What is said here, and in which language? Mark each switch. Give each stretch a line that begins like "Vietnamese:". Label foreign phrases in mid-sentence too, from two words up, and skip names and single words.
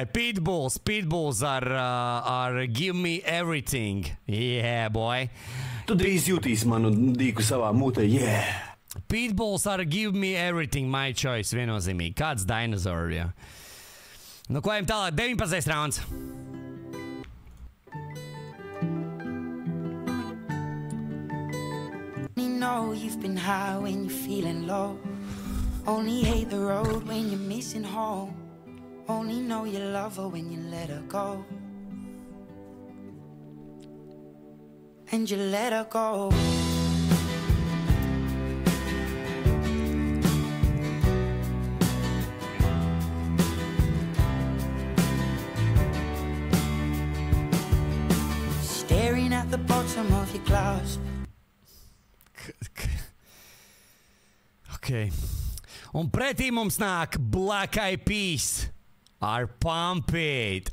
Latvian: Pitbulls ar Give Me Everything.
English: Yeah, boy.
Latvian: Tu drīz jūtīsi manu dīku savā mutē, yeah. Pitbulls ar Give Me Everything,
English: my choice,
Latvian: viennozīmīgi. Kāds dinosaurs, jā. Nu, ko ejam tālāk? 19. rauns.
English: Know you've been high when you're feeling low. Only hate the road when you're missing home. Only know you love her when you let her go. And you let her go. Staring at the bottom of your glass. Ok.
Latvian: Un pretī mums nāk Black Eyed Peas ar Pump It.